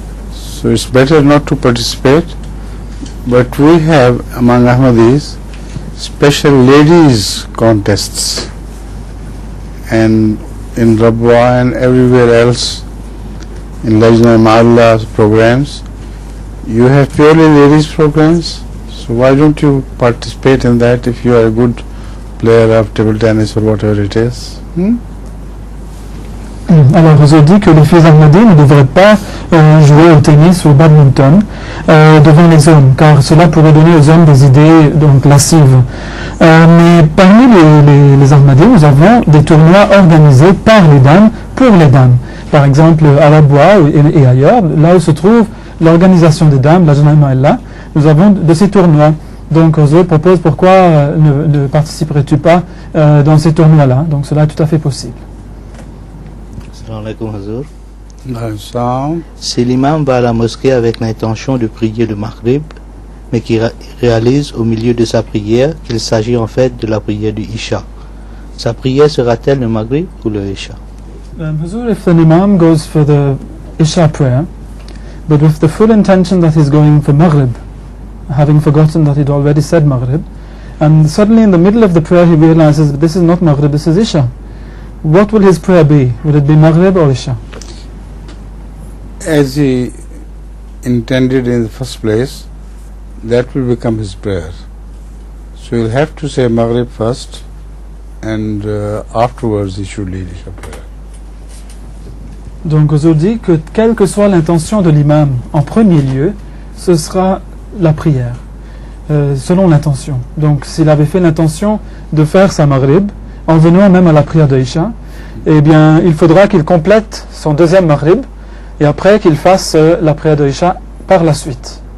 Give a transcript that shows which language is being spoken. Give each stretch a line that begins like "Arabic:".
English: So it's better not to participate. But we have among Ahmadis special ladies contests, and in Rabwa and everywhere else in Lajna Mahalla programs you have purely ladies programs. So why don't you participate in that if you are a good player of table tennis or whatever it is?
French: Alors, je dis que les filles Ahmadi ne devraient pas jouer au tennis ou au badminton devant les hommes, car cela pourrait donner aux hommes des idées donc lascives. Mais parmi les Ahmadis, nous avons des tournois organisés par les dames pour les dames. Par exemple, à la Bois et ailleurs, là où se trouve l'organisation des dames, la Jana Ma'ella, nous avons de ces tournois. Donc, je propose pourquoi ne participerais-tu pas dans ces tournois-là? Donc, cela est tout à fait possible.
Arabic: Assalamu alaikum Hazur. Assalamu.
French: Si l'imam va à la mosquée avec l'intention de prier le Maghrib, mais qui réalise au milieu de sa prière qu'il s'agit en fait de la prière du Isha, sa prière sera-t-elle le Maghrib ou le Isha?
English: Hazur, if an imam goes for the Isha prayer, but with the full intention that he's going for Maghrib, having forgotten that he'd already said Maghrib, and suddenly in the middle of the prayer he realizes this is not Maghrib, this is Isha. What will his prayer be? Will it be Maghrib or Isha? As he intended in the first place, that will become his prayer. So he'll have to say Maghrib first, and afterwards he should lead Isha prayer.
French: Donc, je dis que quelle que soit l'intention de l'imam, en premier lieu, ce sera la prière, selon l'intention. Donc, s'il avait fait l'intention de faire sa Maghrib, en venant même à la prière de Isha, eh bien, il faudra qu'il complète son deuxième Maghrib, et après qu'il fasse la prière de Isha par la suite.